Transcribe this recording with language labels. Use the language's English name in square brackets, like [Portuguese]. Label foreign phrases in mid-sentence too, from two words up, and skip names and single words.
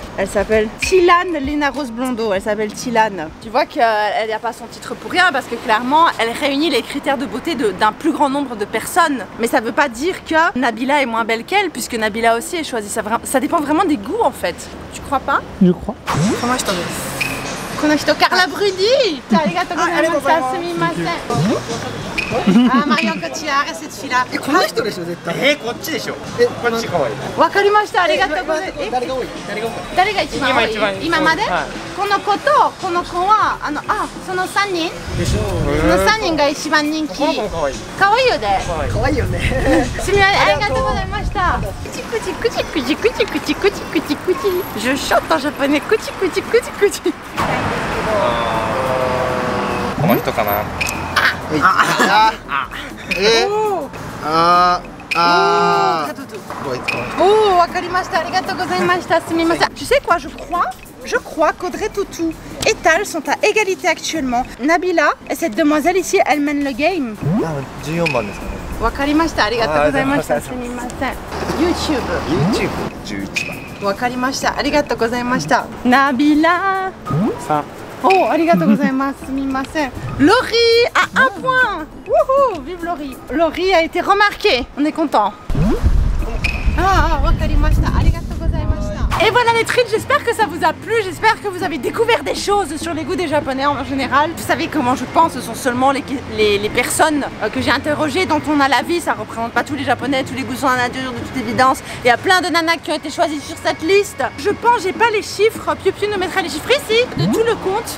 [French] Elle s'appelle Tilane Lena Rose Blondeau. Elle s'appelle Tilane. Tu vois qu'elle n'a pas son titre pour rien parce que clairement, elle réunit les critères de beauté d'un plus grand nombre de personnes. Mais ça veut pas dire que Nabila est moins belle qu'elle, puisque Nabila aussi est choisie. Ça dépend vraiment des goûts en fait. Tu crois pas? Je crois. [Japanese] この人、Carla Bruni! Ah, ありがとうございます、すみません. [French] Ah, Marion Cotillard et cette fille-là. [Japanese] この人でしょ絶対こっちでしょこっち可愛いわかりました、ありがとうございます。誰が多い誰が多い誰が一番多い？今まで？この子とこの子はその3人？でしょその3人が一番人気。この子も可愛い可愛いよね。可愛いよねすみません、ありがとうございました。クチクチクチクチクチクチクチクチクチ。 [French] Je chante en japonais. クチクチクチクチ。 [Japanese] この人かな [French] Oh, [Japanese] わかりました。ありがとうございました。すみません。 [French] Tu sais quoi, je crois qu'Audrey Tautou et Tal sont à égalité actuellement. Nabila et cette demoiselle ici, elle mène le game. [Japanese] 14 番ですかねわかりました。ありがとうございました。すみません。YouTube。 YouTube11番わかりました。ありがとうございました。ナビラ。 [French] Ça. Oh, [Japanese] ありがとうございます。すみません。 [French] Laurie a un point. Wouhou, vive Laurie. Laurie a été remarquée. On est content. Ah, [Japanese] わかりました。ありがとうございました。 [French] Et voilà les treats, j'espère que ça vous a plu, j'espère que vous avez découvert des choses sur les goûts des japonais en général. Vous savez comment je pense, ce sont seulement les personnes que j'ai interrogées dont on a l'avis, ça représente pas tous les japonais, tous les goûts sont à nature de toute évidence. Il y a plein de nanas qui ont été choisies sur cette liste. Je pense, j'ai pas les chiffres, Piu Piu nous mettra les chiffres ici, de tout le compte.